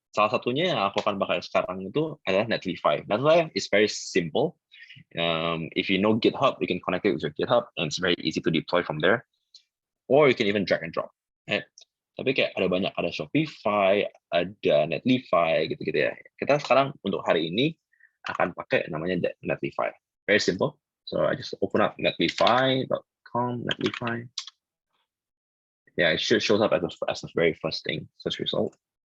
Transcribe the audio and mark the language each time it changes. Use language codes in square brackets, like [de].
[id] Salah satunya yang aku akan pakai sekarang itu adalah Netlify. [en] Netlify is very simple. If you know GitHub, you can connect it with your GitHub, and it's very easy to deploy from there. Or you can even drag and drop. [id] Right? Tapi kayak ada banyak, ada Shopify, ada Netlify, gitu-gitu ya. Kita sekarang untuk hari ini akan pakai namanya Netlify. [en] Very simple. So I just open up netlify.com, Netlify. Yeah, it shows up as the very first thing, search result.